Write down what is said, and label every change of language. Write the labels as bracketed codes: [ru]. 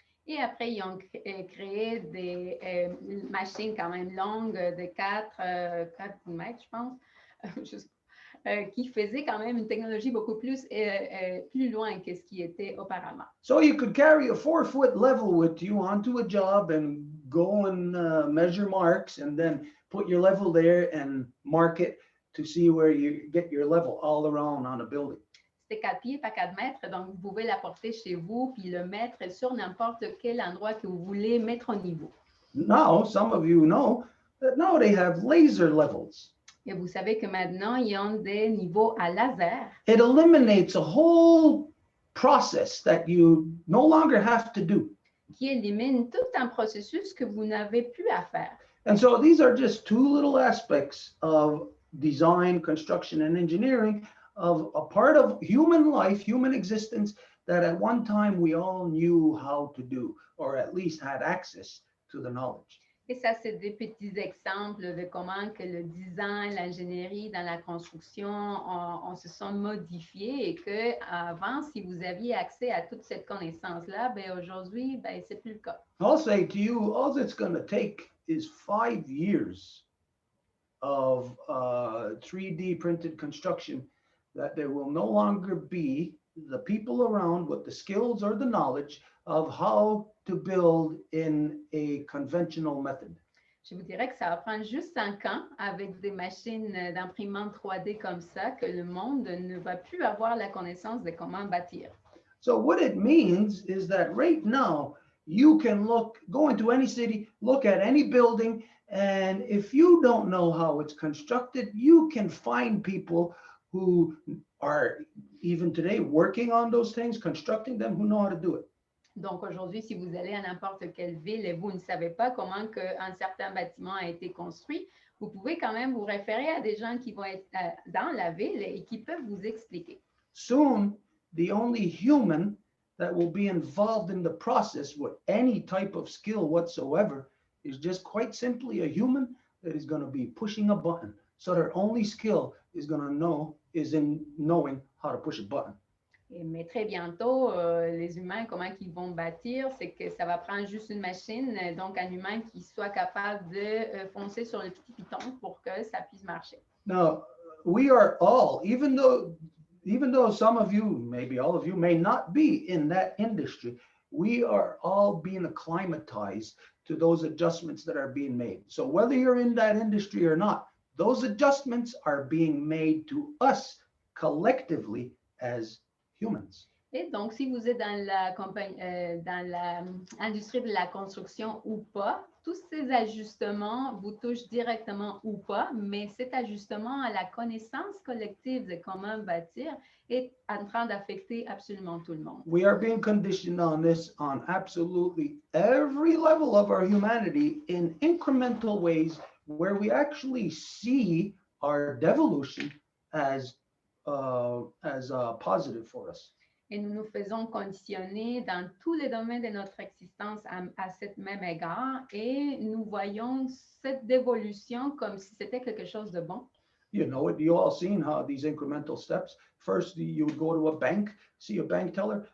[fr] Et après, ils ont créé des machines quand même longues de 4 mètres, je pense, qui faisaient quand même une technologie beaucoup plus loin que ce qui était auparavant. [en] So you could carry a 4-foot level with you onto a job and go and measure marks and then put your level there and mark it to see where you get your level all around on a building. [fr] C'était 4 pieds par 4 mètres, donc vous pouvez l'apporter chez vous puis le mettre sur n'importe quel endroit que vous voulez mettre au niveau. [en] Now, some of you know that now they have laser levels. [fr] Et vous savez que maintenant, ils ont des niveaux à laser. [en] It eliminates a whole process that you no longer have to do. [fr] Qui élimine tout un processus que vous n'avez plus à faire. [en] And so these are just two little aspects of design, construction, and engineering of a part of human life, human existence, that at one time we all knew how to do, or at least had access to the knowledge. [fr] Et ça, c'est des petits exemples de comment que le design, l'ingénierie dans la construction, on se sont modifiés et qu'avant, si vous aviez accès à toute cette connaissance-là, ben aujourd'hui, ben, c'est plus le cas. [en] I'll say to you, all it's going to take is 5 years of 3D printed construction, that there will no longer be the people around with the skills or the knowledge of how to build in a conventional method. [fr] Je vous dirais que ça va prendre juste 5 ans avec des machines d'imprimante 3D comme ça, que le monde ne va plus avoir la connaissance de comment bâtir. [en] So what it means is that right now, you can go into any city, look at any building, and if you don't know how it's constructed, you can find people who are even today working on those things, constructing them, who know how to do it. [fr] Donc aujourd'hui, si vous allez à n'importe quelle ville et vous ne savez pas comment un certain bâtiment a été construit, vous pouvez quand même vous référer à des gens qui vont être dans la ville et qui peuvent vous expliquer. [en] Soon, the only human that will be involved in the process with any type of skill whatsoever is just quite simply a human that is going to be pushing a button. So their only skill is in knowing how to push a button. [fr] Mais très bientôt, les humains, comment ils vont bâtir, c'est que ça va prendre juste une machine, donc un humain qui soit capable de foncer sur le petit piton pour que ça puisse marcher. [en] Now, we are all, even though even though some of you, maybe all of you, may not be in that industry, we are all being acclimatized to those adjustments that are being made. So whether you're in that industry or not, those adjustments are being made to us collectively as humans. [fr] Et donc, si vous êtes dans la compagnie, dans l'industrie de la construction ou pas, tous ces ajustements vous touchent directement ou pas, mais cet ajustement à la connaissance collective de comment bâtir est en train d'affecter absolument tout le monde. [en] We are being conditioned on this on absolutely every level of our humanity in incremental ways where we actually see our devolution as positive for us. [fr] Et nous nous faisons conditionner dans tous les domaines de notre existence à cet même égard et nous voyons cette dévolution comme si c'était quelque chose de bon. [en] You know it, you all seen how these incremental steps. First, you would go to a bank, see a bank teller.